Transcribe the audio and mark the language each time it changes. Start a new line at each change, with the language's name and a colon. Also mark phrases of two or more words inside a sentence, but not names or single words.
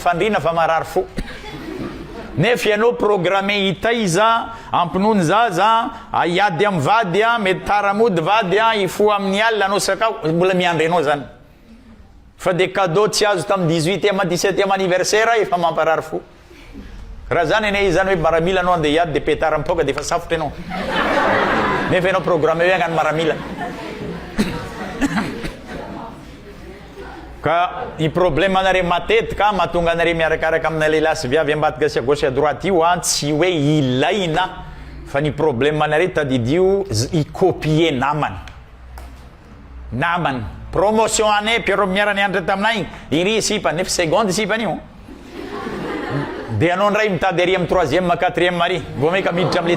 Malagasy: fandrina fa marary fo nefa ianao programme hitaiza ampinony zaza aiady amin'ny vady mety taramody vady ifo amin'ny alina anao sakao mbola miandry anao zany fa dia cadeau tsy azo tamin'ny 18e 17e anniversaire efa mamparary fo raha zany ane zany hoe maramila anao andeha hiady dia petara mipoka dia efa safotra anao nefa ianao programme hoe hagnano maramila ka i problème anare matetika mahatonga anare miarakaraka amina lehilahy sy viavy ambadika sy
French: à gauche à droite
Malagasy: io tsy hoe ilaina fa ny problème anare tadidio i-copier namany promotion ane piero miarany andra taminay iry sipany nefa seconde sipany io dia anao ndray mitady ary amin'ny 3e 4e mari vao meka miditra amile